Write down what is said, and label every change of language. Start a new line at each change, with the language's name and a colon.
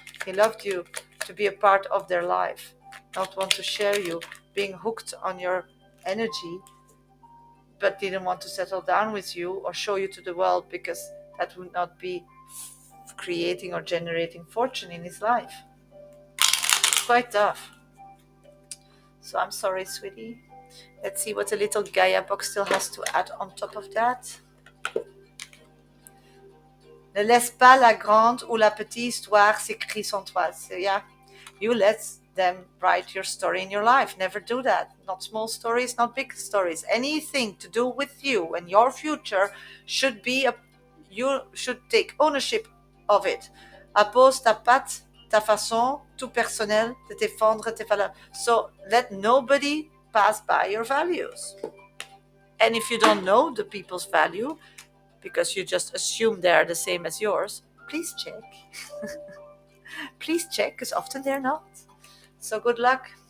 English: He loved you to be a part of their life, not want to share you, being hooked on your energy, but didn't want to settle down with you or show you to the world because that would not be creating or generating fortune in his life. It's quite tough. So I'm sorry, sweetie. Let's see what the little Gaia box still has to add on top of that.
French: Ne laisse pas la grande ou la petite histoire s'écrire sans toi.
English: So yeah, you let them write your story in your life. Never do that. Not small stories, not big stories. Anything to do with you and your future should be you should take ownership of it.
French: Appose ta patte, ta façon, tout personnel de défendre tes valeurs.
English: So let nobody pass by your values. And if you don't know the people's value, because you just assume they're the same as yours, please check. Please check, because often they're not. So good luck.